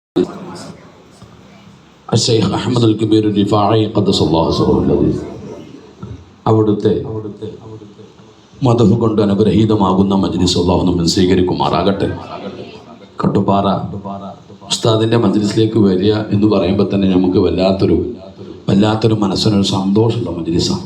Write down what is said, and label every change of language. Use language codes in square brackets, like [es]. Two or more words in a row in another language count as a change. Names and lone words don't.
[ar] الشيخ أحمد الكبير الرفاعي قدس الله سره العزيز [ml] അവിടുത്തെ മദഹ് കൊണ്ട് അനുഗ്രഹീതമാകുന്ന മജ്ലിസ് അല്ലാഹു നമ്മെ സ്വീകരിക്കുമാറാകട്ടെ. കട്ടുപാറ ഉസ്താദിൻ്റെ മജ്ലിസിലേക്ക് വരിക എന്ന് പറയുമ്പോൾ തന്നെ നമുക്ക് വല്ലാത്തൊരു മനസ്സിനൊരു സന്തോഷമുള്ള മജ്ലിസാണ്.